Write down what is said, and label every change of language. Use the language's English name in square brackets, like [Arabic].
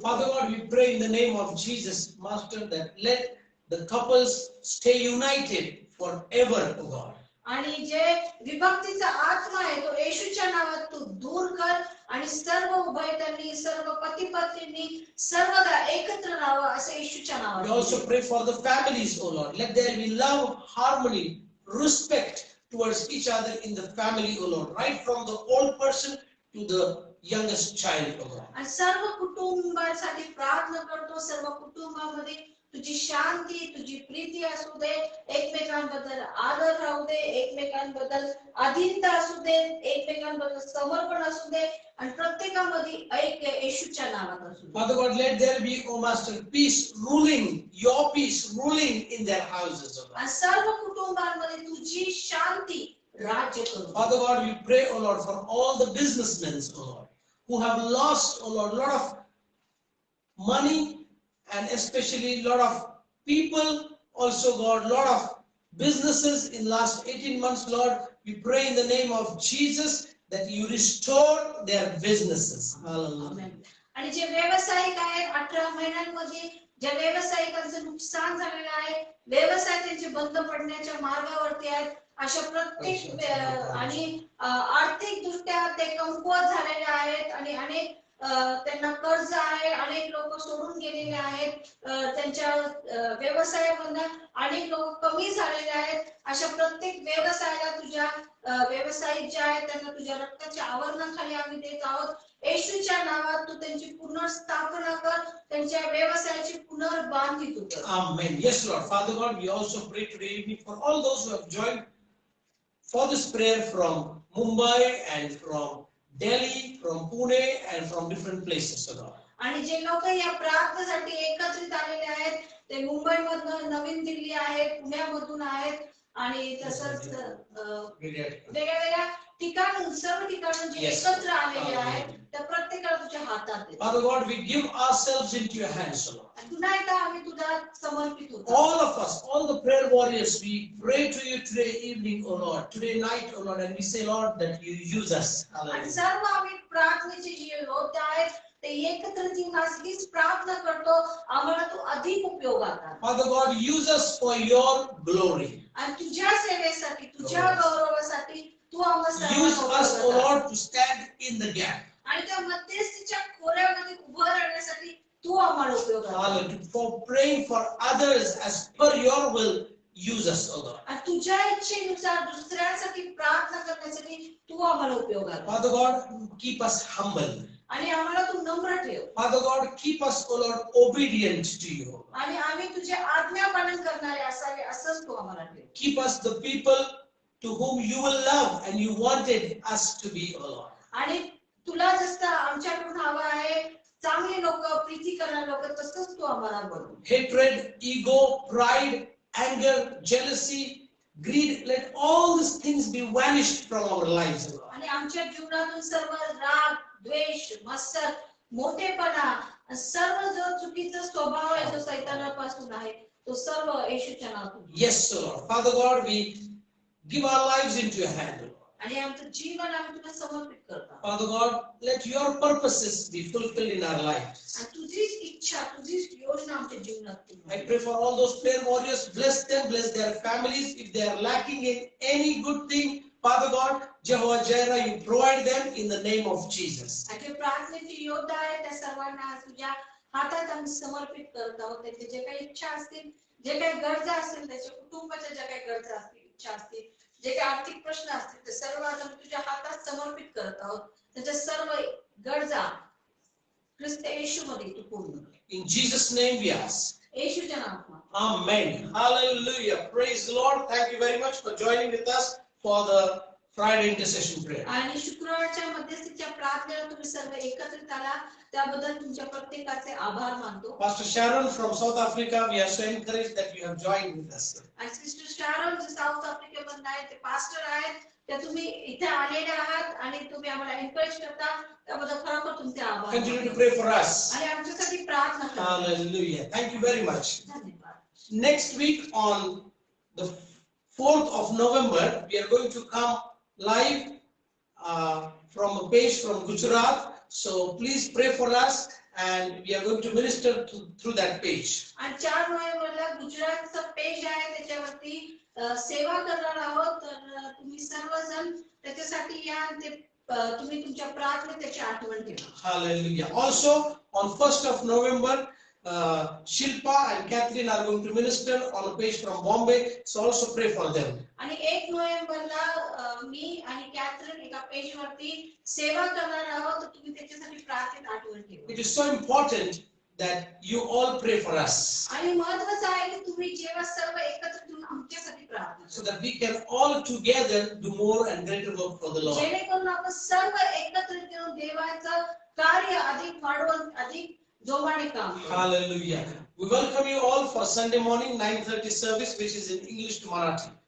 [English] Father God, we pray in the name of Jesus, Master, that let the couples stay united forever, O God. [Marathi] आणि जे विभक्तीचा आत्मा आहे तो येशूच्या नावात तू दूर कर आणि सर्व उभयतांनी, सर्व पती पत्नींनी सर्वदा एकत्र राहावं असं येशूच्या [English] We [Marathi] नावात. [English] also pray for the families, O Lord. Let there be love, harmony, respect towards each other in the family, O Lord. Right from the old person to the youngest child, O God. [Marathi] आणि सर्व कुटुंबासाठी प्रार्थना करतो. सर्व कुटुंबामध्ये तुझी शांती, तुझी प्रीती असू दे, एकमेकांबद्दल आदर राहू दे, एकमेकांबद्दल अधीनता असू दे, एकमेकांबद्दल समर्पण असू दे आणि प्रत्येकामध्ये ऐक्य येशूच्या नावात असू दे. [English] Father God, let there be, O Master, peace ruling, your peace ruling in their houses, O God. [Marathi] आणि सर्व कुटुंबांमध्ये तुझी शांती राज्य करू. [English] Father God, we pray, O Lord, for all the businessmen, O Lord, who have lost, O Lord, a lot of money and especially a lot of people, also God, a lot of businesses in last 18 months, Lord. We pray in the name of Jesus that you restore their businesses. Hallelujah. [Marathi] आमेन. आणि जे व्यावसायिक आहेत 18 महिन्यांमध्ये ज्या व्यावसायिकांचं नुकसान झालेलं आहे, व्यवसाय त्यांचे बंद पडण्याच्या मार्गावरती आहेत, अशा प्रत्येक आणि आर्थिक दृष्ट्या ते कमकुवत झालेले आहेत आणि अनेक त्यांना कर्ज आहे, अनेक लोक सोडून गेलेले आहेत, त्यांच्या व्यवसायामधून अनेक लोक कमी झालेले आहेत. अशा प्रत्येक व्यवसायाला तुझ्या व्यावसायिक जे आहेत त्यांना तुझ्या रक्ताच्या आवरणाखाली आम्ही देत आहोत. येशूच्या नावात तू त्यांची पुनर्स्थापना कर, त्यांच्या व्यवसायाची पुनर्बांधणी तू कर. [English] Amen. Yes, Lord. Father God, we also pray today evening for all those who have joined for this prayer from Mumbai and from Delhi, from Pune and from different places, O God. [Marathi] आणि जे लोक या प्रार्थनेसाठी एकत्रित आलेले आहेत ते मुंबईमधून, नवीन दिल्ली आहेत, पुण्यामधून आहेत आणि तसंच वेगळ्या वेगळ्या ठिकाणून, सर्व ठिकाणून जे [English] Yes. [Marathi] एकत्र आलेले आहेत त्या प्रत्येकाला तुझ्या हातात देतो. [English] Father God, we give ourselves into your hands, O Lord. [Marathi] आणि पुन्हा एकदा आम्ही तुझ्या समर्पित होतो. [English] All of us, all the prayer warriors, we pray to you today evening, O Lord, today night, O Lord, and we say, Lord, that you use us. [Marathi] आणि [English] Hallelujah. [Marathi] सर्व आम्ही प्रार्थनेचे जे योद्धे आहेत ते एकत्र येऊन आज हीच प्रार्थना करतो, आम्हाला तू अधिक उपयोगात आण. [English] Father God, use us for your glory. [Marathi] आणि तुझ्या सेवेसाठी, तुझ्या गौरवासाठी तू आम्हाला [English] Use us, O [Marathi] सर्वांना [English] Lord, to stand in the gap. [Marathi] आणि त्या मध्यस्थीच्या खोऱ्यामध्ये उभं राहण्यासाठी तू आम्हाला उपयोगात आण. [English] Hallelujah. For praying for others as per your will, use us, O God. [Marathi] आणि तुझ्या इच्छेनुसार दुसऱ्यांसाठी प्रार्थना करण्यासाठी तू आम्हाला उपयोगात आण. [English] Father God, keep us humble. [Marathi] आणि आम्हाला तू नम्र ठेव [English] Father God, keep us, O Lord, obedient to you. [Marathi] आणि आम्ही तुझे आज्ञापालन करणारे असावे असंच तू आम्हाला ठेव. [English] Keep us the people to whom you will love and you wanted us to be, O Lord. [Marathi] आणि तुला जसं आमच्याकडून हवं आहे, चांगली लोक, प्रीती करणारे लोक, तसंच तू आम्हाला बनव. [English] Hatred, ego, pride, anger, jealousy, greed, let all these things be vanished from our lives, O Lord. [Marathi] आणि आमच्या जीवनातून सर्व राग, द्वेष, मत्सर, मोठेपणा, सर्व जो चुकीचा स्वभाव आहे जो सैतानापासून आहे तो सर्व येशूच्या नावातून. [English] Yes, O Lord. Father God, we give our lives into your hand, O Lord. [Marathi] आणि आमचं जीवन आम्ही तुला समर्पित करतो. [English] Father God, let your purposes be fulfilled in our lives. [Marathi] आणि तुझीच इच्छा, तुझीच योजना आमच्या जीवनात तू [English] I pray for all those prayer warriors, bless them, bless their families. If they are lacking in any good thing, Father God, Jehovah Jireh, you provide them in the name of Jesus. [Marathi] आणि जे प्रार्थनेचे योद्धा आहेत त्या सर्वांना आज तुझ्या हातात आम्ही समर्पित करत आहोत. त्यांचे जे काही इच्छा असतील, जे काही गरजा असतील, त्याच्या कुटुंबाच्या ज्या काही गरजा असतील, इच्छा असतील, जे काही आर्थिक प्रश्न असतील, ते सर्व आज आम्ही तुझ्या हातात समर्पित करत आहोत. त्याच्या सर्व गरजा ख्रिस्त येशूमध्ये तू पूर्ण कर. [English] In Jesus' name we ask. [Marathi] येशूच्या नावात. [English] Amen. Hallelujah. Praise the Lord. Thank you very much for joining with us for the Friday intercession prayer. [Marathi] आणि शुक्रवारच्या मध्यस्थीच्या प्रार्थनेला तुम्ही सर्व एकत्रित आला त्याबद्दल तुमच्या प्रत्येकाचे आभार मानतो. [English] Pastor Sharon from South Africa, we are so encouraged that you have joined with us. [Marathi] आणि सिस्टर शारोन जे साऊथ आफ्रिकेमधून आहेत, ते पास्टर आहेत, ते तुम्ही इथे आलेले आहात आणि तुम्ही आम्हाला एन्करेज करता त्याबद्दल खरोखर तुमचे आभार. [English] Continue to pray for us. [Marathi] आणि आमच्यासाठी प्रार्थना करा. [English] Hallelujah. Thank you very much. [Marathi] धन्यवाद. [English] Next week on the 4th of November, we are going to come live from a page from Gujarat. So please pray for us and we are going to minister through that page. [Marathi] आणि 4 नोव्हेंबरला गुजरातचं page आहे, त्याच्यावरती सेवा करणार आहोत. तर तुम्ही सर्वजण त्याच्यासाठी या. ते तुम्ही तुमच्या प्रार्थनेत त्याची आठवण ठेवा. [English] Hallelujah. Also on 1st of November, Shilpa and Catherine are going to minister on a page from Bombay. So also pray for them. [Marathi] आणि 1 नोव्हेंबरला मी आणि कॅथरीन एका पेजवरती सेवा करणार आहोत. तर तुम्ही त्याच्यासाठी प्रार्थनेत आठवण ठेवा. [English] It is so important that you all pray for us, [Marathi] आणि महत्त्वाचं आहे की तुम्ही जेव्हा सर्व एकत्र येऊन आमच्यासाठी प्रार्थना [English] so that we can all together do more and greater work for the [Marathi] करा. [English] Lord. [Marathi] जेणेकरून आपण सर्व एकत्र येऊन देवाचं कार्य अधिक वाढवून अधिक जोमाने काम करू. [English] Hallelujah. We welcome you all for Sunday morning 9:30 service, which is in English to Marathi.